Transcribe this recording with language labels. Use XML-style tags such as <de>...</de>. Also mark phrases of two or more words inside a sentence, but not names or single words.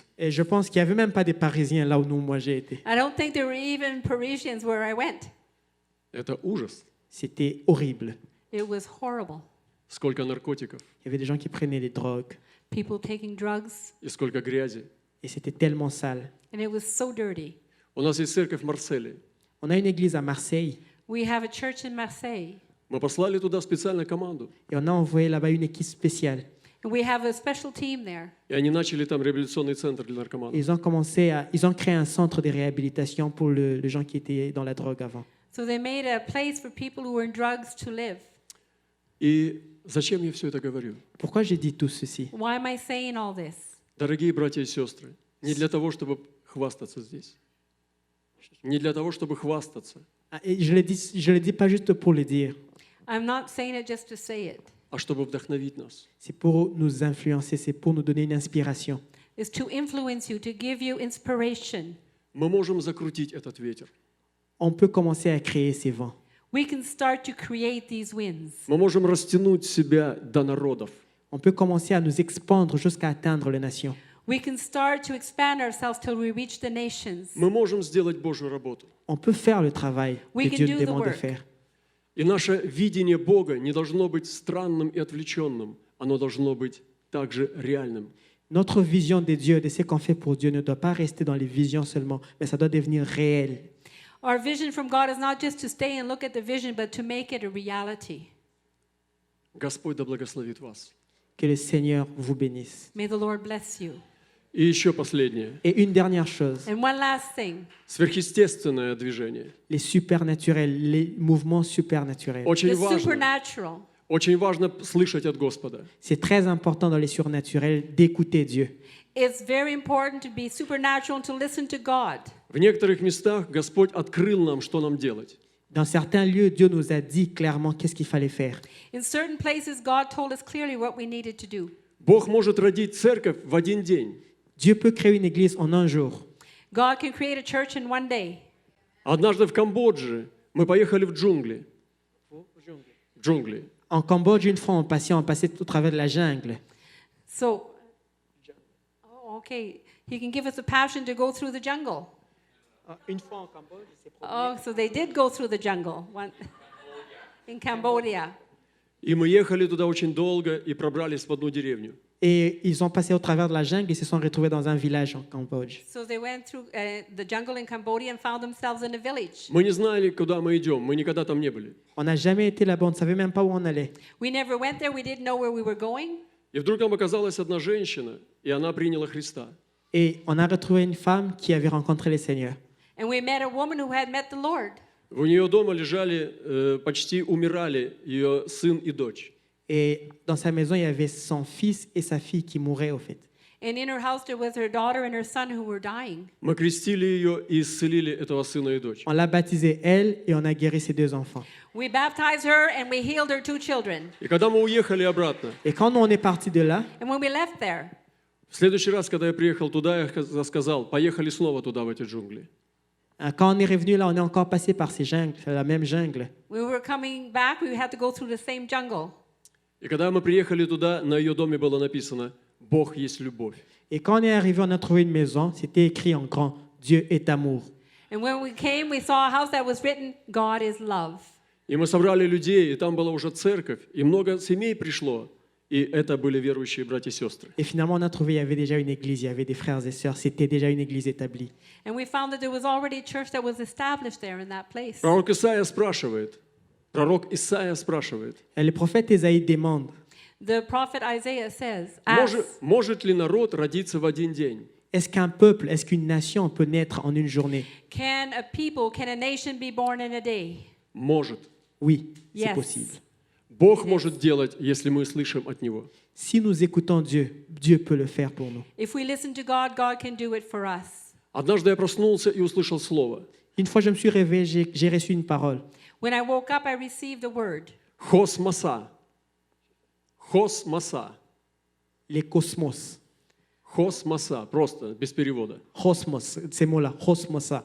<fr>Et je pense qu'il n'y avait même pas des Parisiens là où moi j'ai été.</fr> <en>I don't think there were even Parisians where I went.</en> <ru>Это ужас.</ru> <fr>C'était horrible.</fr> <en>It was horrible.</en> <ru>Сколько наркотиков</ru> <fr>Il y avait des gens qui prenaient des drogues</fr> <en>People taking drugs,</en> <ru>и сколько грязи.</ru> <fr>et c'était tellement sale.</fr> <en>and it was so dirty.</en> <ru>У нас есть церковь в Марселе.</ru> <fr>On a une église à Marseille</fr> <en>We have a church in Marseille,</en> <ru>Мы послали туда специальную команду,</ru> <fr>et on a envoyé là-bas une équipe spéciale.</fr> <en>and we have a special team there.</en> <ru>и они начали там реабилитационный центр для</ru> <fr>Et</fr> <ru>наркоманов.</ru> <fr>ils ont créé un centre de réhabilitation pour les gens qui étaient dans la drogue avant.</fr> <en>So they made a place for people who were in drugs to live.</en> <ru>И зачем я все это говорю?</ru> <fr>Pourquoi j'ai dit tout ceci?</fr> <en>Why am I saying all this?</en> <ru>Дорогие братья и сестры, не для того, чтобы хвастаться здесь. Не для того, чтобы хвастаться,</ru> <fr>Ah, et je le dis pas juste pour le dire,</fr> <en>I'm not saying it just to say it.</en> <ru>а чтобы вдохновить нас.</ru> <fr>c'est pour nous influencer, c'est pour nous donner une inspiration.</fr> <en>It's to influence you, to give you inspiration.</en> <ru>Мы можем закрутить этот ветер.</ru> <fr>On peut commencer à créer ces vents.</fr> <en>We can start to create these winds.</en> <ru>Мы можем растянуть себя до народов.</ru> <fr>On peut commencer à nous expandre jusqu'à atteindre les nations.</fr> <en>We can start to expand ourselves till we reach the nations.</en> <ru>Мы можем сделать Божью работу.</ru> <fr>On peut faire le travail</fr> <en>We</en> <fr>que</fr> <en>can</en> <fr>Dieu</fr> <en>do</en> <fr>nous</fr> <en>the</en> <fr>demande de</fr> <en>work.</en> <fr>faire.</fr> <ru>И наше видение Бога не должно быть странным и отвлеченным. Оно должно быть также реальным.</ru> <fr>Notre vision de Dieu, de ce qu'on fait pour Dieu, ne doit pas rester dans les visions seulement, mais ça doit devenir réel.</fr> <en>Our vision from God is not just to stay and look at the vision, but to make it a reality.</en> <ru>Господь да благословит вас.</ru> <fr>Que le Seigneur vous bénisse.</fr> <en>May the Lord bless you.</en> <ru>И еще последнее.</ru> <fr>Et une dernière chose,</fr> <en>And one last thing.</en> <ru>Сверхъестественное движение.</ru> <fr>les supernaturels, les mouvements supernaturels.</fr> <ru>Очень</ru> <en>The</en> <ru>важно.</ru> <en>supernatural.</en> <ru>Очень важно слышать от Господа.</ru> <fr>C'est très important dans les surnaturels d'écouter Dieu.</fr> <en>It's very important to be supernatural and to listen to God.</en> <ru>В некоторых местах Господь открыл нам, что нам делать.</ru> <fr>Dans certains lieux, Dieu nous a dit clairement qu'est-ce qu'il fallait faire.</fr> <en>In certain places, God told us clearly what we needed to do.</en> <ru>Бог может родить церковь в один день.</ru> <fr>Dieu peut créer une église en un jour.</fr> <en>God can create a church in one day.</en> <ru>Однажды в Камбодже мы поехали в джунгли. В джунгли.</ru> <fr>En Cambodge, une fois, on passait au travers de la jungle.</fr> <en>So, okay, He can give us a passion to go through the jungle.</en> <fr>Une fois en Cambodge,</fr> <en>Oh, so they did go through the jungle in Cambodia.</en> <ru>И мы ехали туда очень долго и пробрались в одну деревню.</ru> <fr>Et ils ont passé au travers de la jungle et se sont retrouvés dans un village en Cambodge.</fr> <en>So they went through the jungle in Cambodia and found themselves in a village.</en> <ru>Мы не знали, куда мы идем, мы никогда там не были.</ru> <fr>On n'a jamais été là-bas, on ne savait même pas où on allait.</fr> <en>We never went there. We didn't know where we were going.</en> <ru>И вдруг там оказалась одна женщина, и она приняла Христа.</ru> <fr>Et on a retrouvé une femme qui avait rencontré le Seigneur.</fr> <en>And we met a woman who had met the Lord.</en> <ru>У нее дома лежали, почти умирали ее сын и дочь.</ru> <fr>Et dans sa maison, il y avait son fils et sa fille qui mouraient au fait.</fr> <en>And in her house, there was her daughter and her son who were dying.</en> <ru>Мы крестили ее и исцелили этого сына и дочь.</ru> <fr>On l'a baptisée elle et on a guéri ses deux enfants.</fr> <en>We baptized her and we healed her two children.</en> <ru>И когда мы уехали обратно,</ru> <fr>Et quand on est parti de là,</fr> <en>And when we left there,</en> <ru>в следующий раз, когда я приехал туда, я сказал, поехали снова туда, в эти джунгли.</ru> <fr>quand on est revenu là, on est encore passé par ces jungles, la même jungle.</fr> <en>we were coming back. We had to go through the same jungle.</en> <ru>И когда мы приехали туда, на ее доме было написано «Бог есть любовь».</ru> <fr>Et quand on est arrivé, on a trouvé une maison, c'était écrit en grand, Dieu est amour.</fr> <en>And when we came, we saw a house that was written, God is love.</en> <ru>И мы собрали людей, и там была уже церковь, и много семей пришло, и это были верующие братья и сестры.</ru> <fr>Et finalement, on a trouvé, il y avait déjà une église, il y avait des frères et sœurs, c'était déjà une église établie.</fr> <en>And we found that there was already a church that was established there in that place.</en> <ru>Пророк Исаия спрашивает,</ru> <fr>Et le prophète Ésaïe demande,</fr> <en>The prophet Isaiah says,</en> <ru>может ли народ родиться в один день?</ru> <fr>est-ce qu'un peuple, est-ce qu'une nation peut naître en une journée?</fr> <en>can a nation be born in a day?</en> <ru>Может.</ru> <fr>Oui, c'est</fr> <en>Yes.</en> <fr>possible.</fr> <ru>Бог может делать, если мы слышим от Него.</ru> <fr>Si nous écoutons Dieu, Dieu peut le faire pour nous.</fr> <en>If we listen to God, God can do it for us.</en> <ru>Однажды я проснулся и услышал слово.</ru> <fr>Une fois, je me suis réveillé, j'ai reçu une parole.</fr> <en>When I woke up, I received a word.</en> <ru>Хосмоса. Хосмоса.</ru> <fr>Les cosmos.</fr> <ru>Хосмоса. Просто, без перевода.</ru> <fr>Cosmos, ces mots-là, cosmosa.</fr>